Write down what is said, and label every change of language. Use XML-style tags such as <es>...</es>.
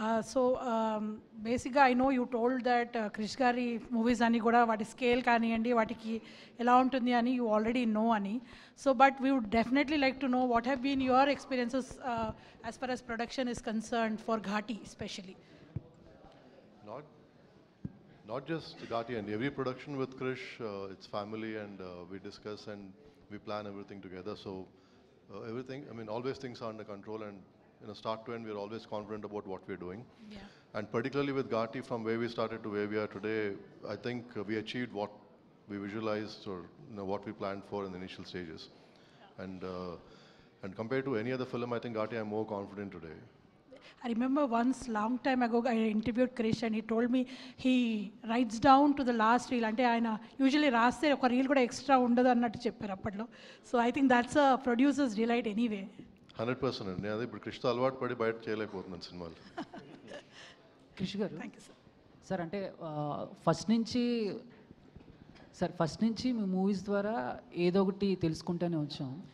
<en>so బేసిక్గా I know you told that Krish గారి movies</en> <te>అని కూడా వాటి స్కేల్ కానివ్వండి, వాటికి ఎలా ఉంటుంది అని</te> <en>You already know అని. So but we would definitely like to know what have been your experiences as far as production is concerned for Ghati especially. Not just Ghati, and every production with Krish, it's family, and we discuss and we plan everything together. So everything, I mean, always things are under control, and start to end, we're always confident about what we're doing. Yeah. And particularly with Ghati, from where we started to where we are today, I think we achieved what we visualized, or what we planned for in the initial stages. And compared to any other film, I think Ghati, I'm more confident today. I remember once long time ago I interviewed Krish and he told me he writes down to the last reel.</en> <te>అంటే ఆయన usually రాస్తే ఒక reel కూడా extra ఉండదు అన్నట్టు చెప్పారు అప్పట్లో.</te> <en>So I think that's a producer's delight anyway.</en> <te>100% అండి. అదే ఇప్పుడు క్రిష్తో అలవాటు పడి బయట చేయలేకపోతున్నాను సినిమాలు. క్రిష్ గారు, సార్ అంటే ఫస్ట్ నుంచి మీ మూవీస్ ద్వారా ఏదో ఒకటి తెలుసుకుంటూనే వచ్చాం.</te>